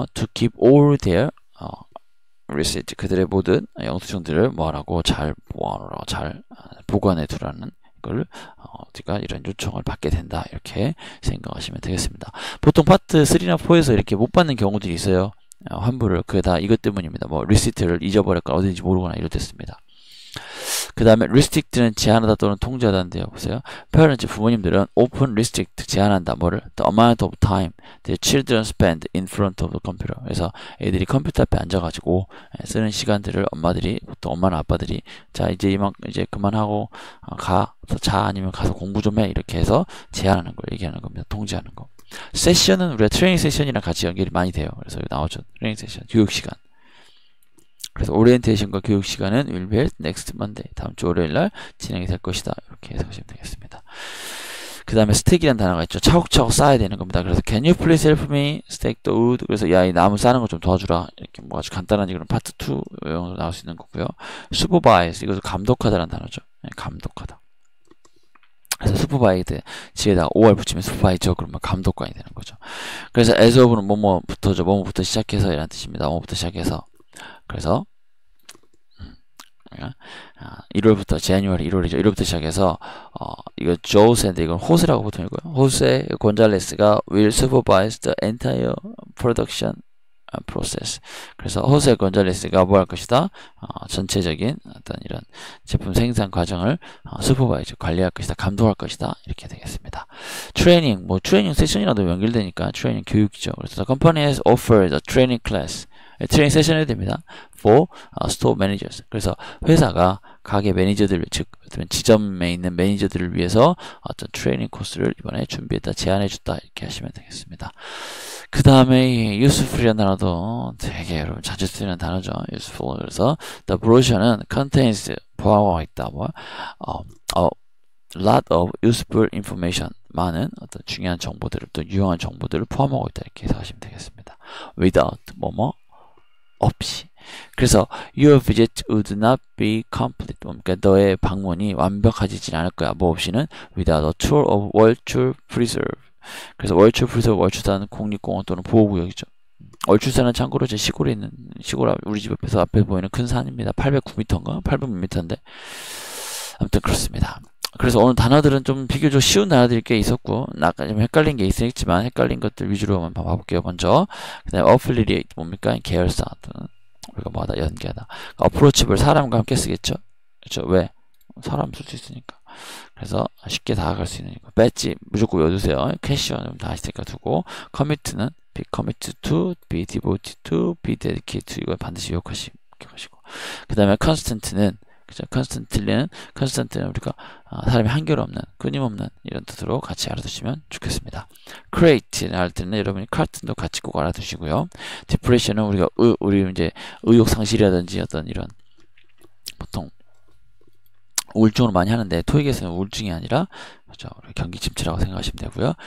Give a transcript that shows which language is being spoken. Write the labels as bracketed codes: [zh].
[en] to keep all their receipt [ko] 그들의 모든 영수증들을 뭐하라고 잘 보관하라고 잘 보관해 두라는 걸 우리가 이런 요청을 받게 된다 이렇게 생각하시면 되겠습니다. 보통 파트 3나 4에서 이렇게 못 받는 경우들이 있어요. 환불을 그게 다 이것 때문입니다. 리시트를 잊어버렸거나 어딘지 모르거나 이럴 때 씁니다. 그 다음에 restrict는 제한하다 또는 통제하다인데요. 보세요. parents, 부모님들은 [en] open restrict, [ko] 제한한다. 뭐를? [en] the amount of time the children spend in front of the computer. [ko] 그래서 애들이 컴퓨터 앞에 앉아가지고 쓰는 시간들을 엄마들이, 보통 엄마나 아빠들이 자 이제 이제 그만하고 가서 자, 아니면 가서 공부 좀 해, 이렇게 해서 제한하는 걸 얘기하는 겁니다. 통제하는 거. 세션은 우리가 트레이닝 세션이랑 같이 연결이 많이 돼요. 그래서 여기 나오죠. 트레이닝 세션, 교육 시간. 그래서 오리엔테이션과 교육 시간은 [en] will be held next Monday. [ko] 다음 주 월요일 날 진행이 될 것이다. 이렇게 해석하시면 되겠습니다. 그 다음에 스택이라는 단어가 있죠. 차곡차곡 쌓아야 되는 겁니다. [en] 그래서 can you please help me stack the wood? [ko] 그래서 야, 이 나무 쌓는 거 좀 도와주라. 이렇게 뭐 아주 간단한 그런 파트 2 용어로 나올 수 있는 거고요. supervise, 이것도 감독하다라는 단어죠. 감독하다. 그래서 supervise 뒤에다가 5월 붙이면 supervisor, 그러면 감독관이 되는 거죠. 그래서 as of는 뭐뭐부터죠. 뭐뭐부터 시작해서 이라는 뜻입니다. 뭐뭐부터 시작해서. 그래서 1월부터 January 1월이죠. 1월부터 시작해서 이거 조세인데 이건 호세라고 보통 읽어요. [en] 호세 곤잘레스가 will supervise the entire production process. [ko] 그래서 호세 곤잘레스가 뭐 할 것이다? 전체적인 어떤 이런 제품 생산 과정을 supervise, 관리할 것이다, 감독할 것이다, 이렇게 되겠습니다. 트레이닝, 뭐 트레이닝 세션이라도 연결되니까 트레이닝 교육이죠. [en] 그래서 the company has offered a training class. [ko] 트레이닝 세션이 해야 됩니다. [en] for store managers. [ko] 그래서 회사가 가게 매니저들, 즉 지점에 있는 매니저들을 위해서 어떤 트레이닝 코스를 이번에 준비했다, 제안해줬다, 이렇게 하시면 되겠습니다. 그 다음에 useful이라는 단어도 되게 여러분 자주 쓰는 단어죠. useful. 그래서 [en] the brochure [ko] 는 contains, 포함하고 있다. [en] a lot of useful information. [ko] 많은 어떤 중요한 정보들을, 또 유용한 정보들을 포함하고 있다, 이렇게 해석하시면 되겠습니다. [en] without, [ko] 없이. 그래서 [en] your visit would not be complete. [ko] 그러니까 너의 방문이 완벽하지는 않을 거야. 뭐 없이는 [en] without a tour of 월출 preserve. [ko] 그래서 월출 preserve, 월출산은 국립공원 또는 보호구역이죠. 월출산은 참고로 제 시골에 있는, 시골 우리 집 옆에서 앞에 보이는 큰 산입니다. 809m인가? 800m인데. 아무튼 그렇습니다. 그래서 오늘 단어들은 좀 비교적 쉬운 단어들이 꽤 있었고, 아까 좀 헷갈린 게 있겠지만 헷갈린 것들 위주로 한번 봐볼게요. 먼저 그 다음에 affiliate 뭡니까? 계열사, 또는 우리가 뭐하다, 연계하다. approachable, 사람과 함께 쓰겠죠. 그렇죠? 왜? 사람 쓸 수 있으니까. 그래서 쉽게 다가갈 수 있는 거. 배지 무조건 외워두세요. 캐시어는 다 아시니까 두고, commit는 [en] be committed to, be devoted to, be dedicated to, [ko] 이거 반드시 기억하시고. 그 다음에 constant는, 그죠? constant는 우리가 사람이 한결없는, 끊임없는 이런 뜻으로 같이 알아두시면 좋겠습니다. create를 할 때는 여러분이 cartoon도 같이 꼭 알아두시고요. depression은 우리가 우리 이제 의욕 상실이라든지 어떤 이런 보통 우울증으로 많이 하는데, 토익에서는 우울증이 아니라 그렇죠, 경기 침체라고 생각하시면 되고요.